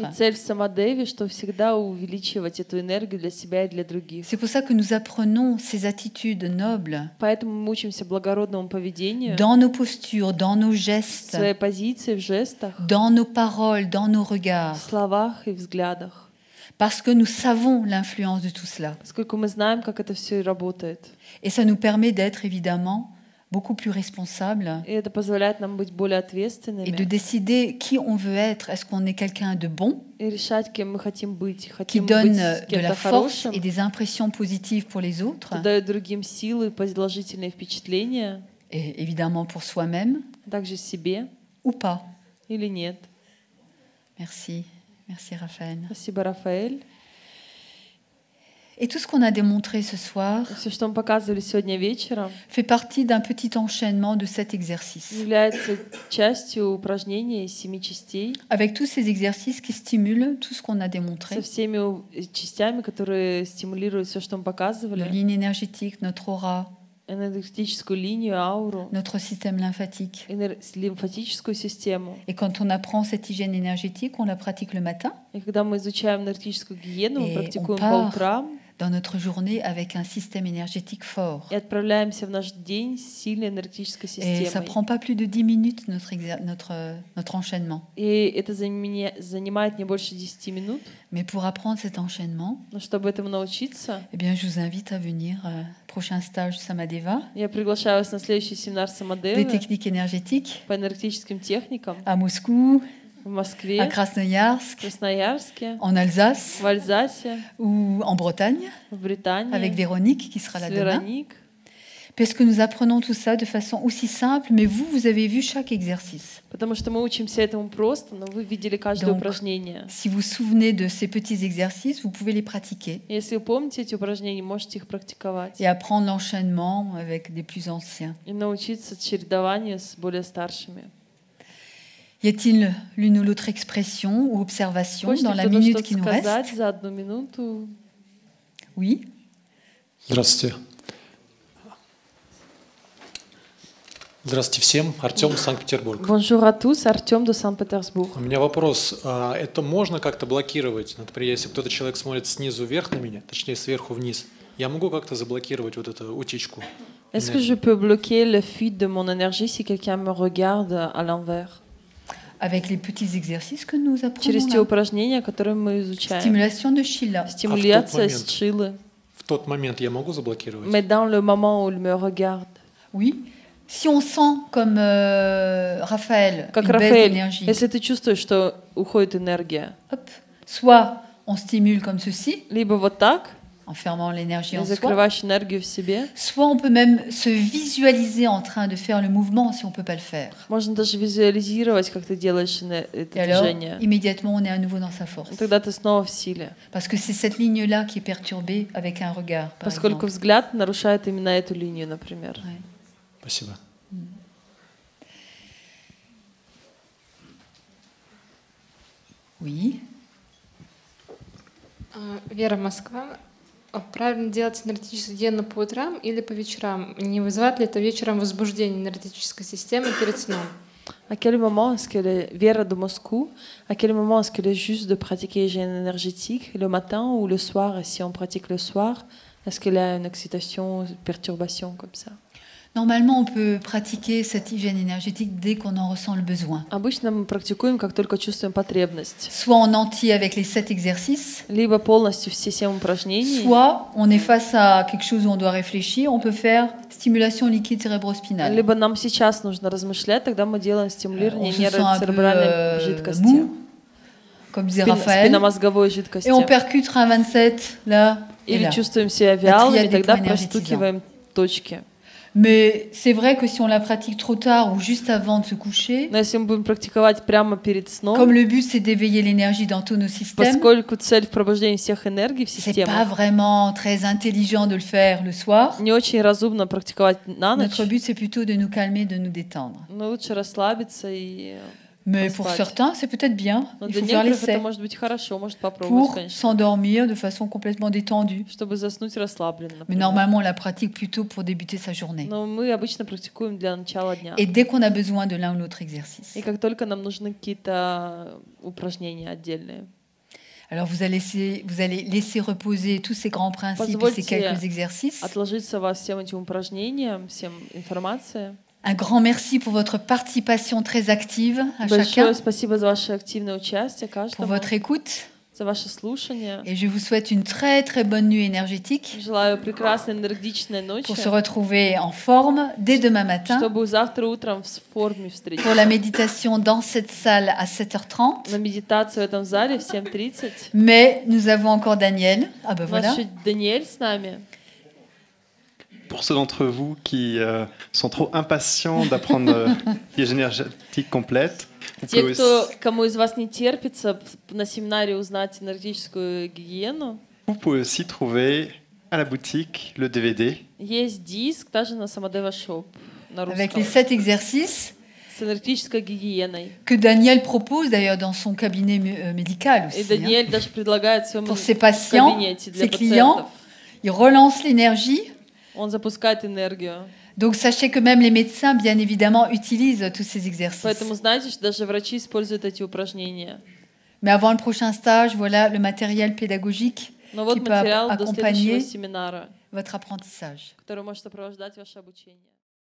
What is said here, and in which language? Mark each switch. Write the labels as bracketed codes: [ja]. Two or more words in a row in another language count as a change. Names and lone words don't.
[ru] И цель в самадеве, что всегда увеличивать эту энергию для себя и для других. [fr] C'est pour ça que nous apprenons ces attitudes nobles [ru] Поэтому мы учимся благородному поведению, [fr] dans nos postures, dans nos [ru] в [fr] gestes, [ru] своей позиции, в жестах, [fr] dans nos paroles, dans nos [ru] в [fr] regards, [ru] словах и взглядах. [fr] parce que nous savons l'influence de tout cela. [ru] Поскольку мы знаем, как это все работает. [fr] Et ça nous permet d'être évidemment beaucoup plus responsables [ru] И это позволяет нам быть более [fr] et de [ru] ответственными [fr] décider qui on veut être. Est-ce qu'on est quelqu'un de bon, [ru] и решать, кем мы хотим быть. [fr] qui [ru] Хотим быть [fr] donne de [ru] кем-то [fr] la force [ru] хорошим, [fr] et des impressions positives pour les autres, [ru] кто дает другим силы и положительные впечатления, [fr] et évidemment pour soi-même, [ru] а также себе [fr] ou pas. [ru] или нет. [fr] Merci. Merci Raphaël. [ru] Спасибо, Рафаэль. [fr] Et tout ce qu'on a démontré ce soir [ru] Все, что мы показывали сегодня вечером, [fr] fait partie d'un petit enchaînement de 7 exercices. [ru] является частью упражнения из 7 частей, [fr] Avec tous ces exercices qui stimulent tout ce qu'on a [ru] со [fr] démontré, [ru] всеми частями, которые стимулируют все, что мы [fr] nos [ru] показывали, [fr] lignes énergétiques, notre aura, [ru] энергетическую линию, ауру, [fr] notre système lymphatique. [ru] лимфатическую систему. [fr] Et quand on apprend cette hygiène énergétique, on la pratique le matin, [ru] И когда мы изучаем энергетическую гигиену, мы [fr] Et [ru] практикуем [fr] on [ru] по [fr] part [ru] утрам [fr] dans notre journée avec un système énergétique fort. [ru] и отправляемся в наш день с сильной энергетической [fr] Et ça [ru] системой. [fr] prend pas plus de 10 minutes, notre enchaînement. [ru] И это занимает не больше 10 минут. [fr] Mais pour apprendre cet enchaînement, [ru] Но чтобы этому научиться, [fr] eh bien, je vous invite à venir prochain stage Samadeva, [ru] я приглашаю вас на следующий семинар [fr] des [ru] Самадевы [fr] techniques énergétiques, [ru] по энергетическим техникам [fr] à Moscou, [ru] в [fr] à [ru] Москве, Krasnoyarsk, в Красноярске, [fr] en Alsace [ru] в Альзасе, [fr] ou en Bretagne, [ru] в Британии, [fr] avec Véronique qui sera là [ru] с [fr] demain. [ru] Вероник. [fr] Parce que nous apprenons tout ça de façon aussi simple, mais vous avez vu chaque exercice. [ru] Потому что мы учимся этому просто, но вы видели каждое [fr] Donc, [ru] упражнение. [fr] Si vous vous souvenez de ces petits exercices, vous pouvez les pratiquer [ru] Если вы помните эти упражнения, можете их практиковать [fr] et apprendre l'enchaînement avec des plus anciens. [ru] и научиться чередованию с более старшими. [fr] Y a-t-il l'une ou l'autre expression ou observation [ru] Хочется [fr] dans la [ru] кто-то [fr] minute [ru] что-то [fr] qui nous [ru] сказать [fr] reste? [ru] за 1 минуту? [fr] Oui. [ru] Здравствуйте. Здравствуйте всем. Артем, Санкт-Петербург. [fr] Bonjour à tous, Артем de Санкт-Петербург. [ru] У меня вопрос. Это можно как-то блокировать? Например, если кто-то человек смотрит снизу вверх на меня, точнее сверху вниз, я могу как-то заблокировать вот эту утечку? [fr] Est-ce que je peux bloquer le fuite de mon énergie si quelqu'un me regarde à l'envers? Avec les petits exercices que nous [ru] Через [fr] apprenons [ru] те [fr] là. [ru] упражнения, которые мы изучаем. [fr] Stimulation de Shila. [ru] Стимуляция с Шилы. В тот момент я могу заблокировать? [fr] Mais dans le moment où il me regarde. Oui. Si on sent comme Raphaël [ru] Как [fr] une baisse [ru] Рафаэль, [fr] d'énergie, [ru] если ты чувствуешь, что уходит энергия, [fr] hop, soit on stimule comme ceci, [ru] либо вот так, [fr] en fermant l'énergie en soi, [ru] закрываешь энергию в себе, [fr] soit on peut même se visualiser en train de faire le mouvement si on ne peut pas le faire. [ru] можно даже визуализировать, как ты делаешь это [fr] Et alors, [ru] движение. [fr] immédiatement, on est à nouveau dans sa force. [ru] И тогда ты снова в силе. [fr] Parce que c'est cette ligne-là qui est perturbée avec un regard, par [ru] Поскольку [fr] exemple. [ru] взгляд нарушает именно эту линию, например. [fr] Ouais. [ru] Спасибо. [fr] Oui. [ru] Вера, Москва. Правильно делать энергетическую гигиену по утрам или по вечерам? Не вызывает ли это вечером возбуждение энергетической системы перед сном? [fr] À quel moment est-ce que Vera de Moscou, à quel moment est-ce qu'il est juste de pratiquer l'hygiène énergétique, le matin ou le soir? Et si on pratique le soir, est-ce qu'il y a une excitation, une perturbation comme ça? Normalement, on peut pratiquer cette hygiène énergétique dès qu'on en ressent le besoin. [ru] Обычно мы практикуем, как только чувствуем потребность. [fr] Soit en entier avec les 7 exercices, [ru] Либо полностью все 7 упражнений, [fr] soit on est face à quelque chose où on doit réfléchir, on peut faire stimulation liquide cérébrospinale. [ru] либо нам сейчас нужно размышлять, тогда мы делаем стимулирование [fr] On se sent un peu [ru] нейроцеребральной жидкости, [fr] mou, comme disait Raphaël, [ru] спинномозговой жидкости. [fr] et on percute un 27 là et [ru] Или [fr] là. [ru] чувствуем себя [fr] La [ru] вялыми, [fr] triade des [ru] тогда [fr] points énergétisants. [ru] простукиваем точки. [fr] Mais c'est vrai que si on la pratique trop tard ou juste avant de se coucher, [ru] Но если мы будем практиковать прямо перед сном, [fr] comme le but c'est d'éveiller l'énergie dans tous nos systèmes, [ru] поскольку цель в пробуждении всех энергий в [fr] c'est pas [ru] системах, [fr] vraiment très intelligent de le faire le soir. [ru] не очень разумно практиковать на ночь, [fr] Notre but c'est plutôt de nous calmer, de nous détendre. [ru] но лучше расслабиться и [fr] Mais pour certains, c'est peut-être bien. [ru] Но [fr] Il [ru] для [fr] faut faire [ru] некоторых это [fr] l'essai [ru] может быть хорошо, может попробовать, [fr] pour [ru] конечно, [fr] s'endormir de façon complètement détendue. [ru] чтобы заснуть расслабленно, [fr] Mais [ru] например. [fr] normalement, on la pratique plutôt pour débuter sa journée. [ru] Но мы обычно практикуем для начала дня. [fr] Et dès qu'on a besoin de l'un ou l'autre exercice. [ru] И как только нам нужны какие-то упражнения отдельные. [fr] Alors vous allez laisser reposer tous ces grands principes et ces quelques exercices. [ru] Отложиться во всем этим упражнениям, всем информации. [fr] Un grand merci pour votre participation très active à [ru] Большое [fr] chacun, [ru] спасибо за ваше активное участие [fr] pour [ru] каждому, [fr] votre écoute. [ru] за ваше слушание. [fr] Et je vous souhaite une très très bonne nuit énergétique [ru] Желаю прекрасной энергичной ночи, [fr] pour se retrouver en forme dès demain matin [ru] чтобы завтра утром в форме встретиться. [fr] pour la méditation dans cette salle à 7h30. [ru] На медитацию в этом зале в 7:30. [fr] Mais nous avons encore Daniel. Ah ben [ru] У нас [fr] voilà. [ru] еще Даниэль с нами. [fr] Pour ceux d'entre vous qui sont trop impatients d'apprendre l'hygiène énergétique complète, vous [ru] Те, [fr] pouvez [ru] кто, кому из вас не терпится на семинаре узнать энергетическую гигиену, [fr] vous pouvez aussi trouver à la boutique le DVD. [ru] есть диск даже на Самодева Shop на [fr] Avec les [ru] русском [fr] 7 exercices [ru] с энергетической гигиеной. [fr] que Daniel propose d'ailleurs dans son cabinet médical [ru] И [fr] aussi. [ru] Даниэль даже предлагает в своем [fr] Pour ses patients, [ru] кабинете для [fr] ses clients, [ru] пациентов. [fr] il relance l'énergie. [ru] Он запускает энергию. [fr] Donc sachez que même les médecins, bien évidemment, utilisent tous ces exercices. [ru] Поэтому знаете, что даже врачи используют эти упражнения. [fr] Mais avant le prochain stage, voilà le matériel pédagogique [ru] Но [fr] qui [ru] вот [fr] peut [ru] материал до следующего [fr] accompagner [ru] семинара, [fr] votre apprentissage. [ru] который может сопровождать ваше обучение.